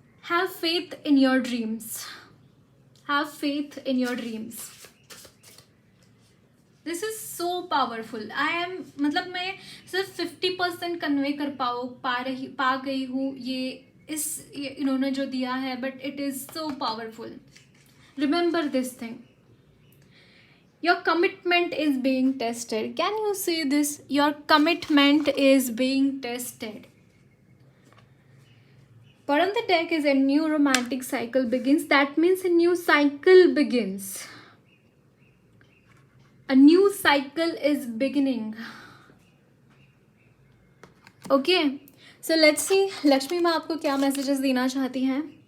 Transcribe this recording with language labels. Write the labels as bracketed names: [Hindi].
[English] Have faith in your dreams, have faith in your dreams. This is so powerful. [Hindi] मतलब मैं सिर्फ 50% convey कर पा गई हूँ ये इन्होंने जो दिया है, [English] But it is so powerful. Remember this thing. Your commitment is being tested. Can you see this? Your commitment is being tested. But on the deck is a new romantic cycle begins. That means a new cycle begins. A new cycle is beginning. Okay. So let's see. [Hindi] Lakshmi माँ आपको क्या messages देना चाहती हैं?